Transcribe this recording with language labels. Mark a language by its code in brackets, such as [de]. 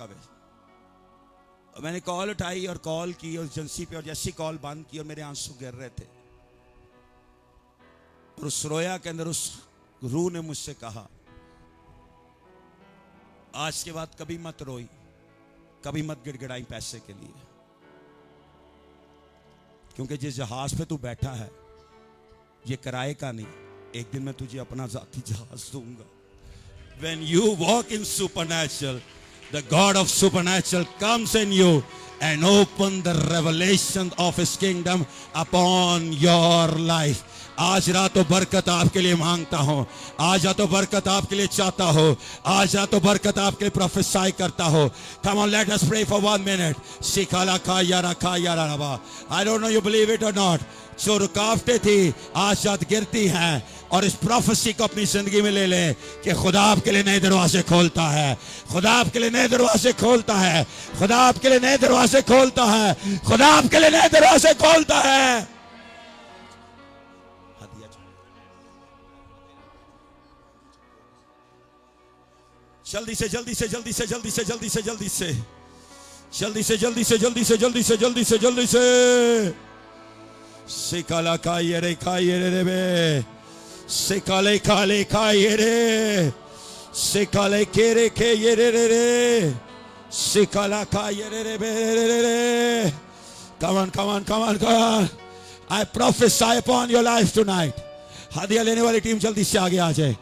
[hi] अब मैंने कॉल उठाई और कॉल की और एजेंसी पे, और जैसी कॉल बंद की और मेरे आंसू गिर रहे थे, और उस रोया के अंदर उस रूह ने मुझसे कहा, आज के बाद कभी मत रोई, कभी मत गिड़गिड़ाई पैसे के लिए, क्योंकि जिस जहाज पे तू बैठा है ये किराए का नहीं, एक दिन मैं तुझे अपना जाती जहाज दूंगा। [en] When you walk in supernatural, the God of supernatural comes in you and open the revelation of his kingdom upon your life. [hi] आज रात तो बरकत आपके लिए मांगता हूं, आज रात तो बरकत आपके लिए चाहता हूं, आज रात तो बरकत आपके लिए प्रोफेसाई करता हूं। [en] Come on, let us pray for 1 minute. शिकाला का यारा रबा। I don't know you believe it or not. [hi] जो रुकावटें थी आज रात गिरती हैं, और इस प्रोफेसी को अपनी जिंदगी में ले ले कि खुदा आपके लिए नए दरवाजे खोलता है, खुदा आपके लिए नए दरवाजे खोलता है, खुदा आपके लिए नए दरवाजे खोलता है, खुदा आपके लिए नए दरवाजे खोलता है। जल्दी से जल्दी से जल्दी से जल्दी से जल्दी से जल्दी से जल्दी से जल्दी से जल्दी से जल्दी से जल्दी से जल्दी से सिकाला का ये रे बे, सिकाले काले का ये रे, सिकाले के रे के ये रे, सिकाला का ये रे बे। [en] Come on, come on, come on, come on. I prophesy upon your life tonight. [hi] हदिया लेने वाली टीम जल्दी से आगे आ जाए।